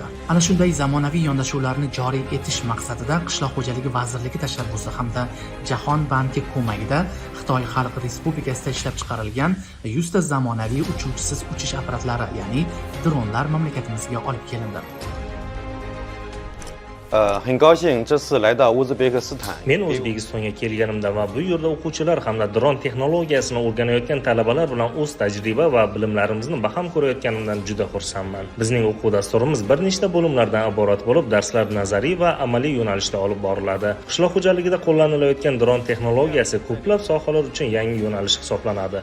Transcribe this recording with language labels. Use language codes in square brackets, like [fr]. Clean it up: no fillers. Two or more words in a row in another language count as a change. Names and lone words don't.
[uz] Ana shunday zamonaviy yondashuvlarni joriy etish maqsadida Qishloq xo'jaligi vazirligi tashabbusi hamda Jahon banki ko'magida Xitoy Xalq Respublikasida ishlab chiqarilgan 100 ta zamonaviy uchuvchisiz uchish apparatlari, ya'ni dronlar mamlakatimizga olib kelindi. [zh] 很高兴这次来到乌兹别克斯坦。 [uz] Men O'zbekistonga kelganimda va bu yerda o'quvchilar hamda dron texnologiyasini o'rganayotgan talabalar bilan o'z tajriba va bilimlarimizni baham ko'rayotganimdan juda xursandman. Bizning o'quv dasturimiz bir nechta bo'limlardan iborat bo'lib, darslar nazariy va amaliy yo'nalishda olib boriladi. Qishloq xo'jaligida qo'llanilayotgan dron texnologiyasi ko'plab sohalar uchun yangi yo'nalish hisoblanadi.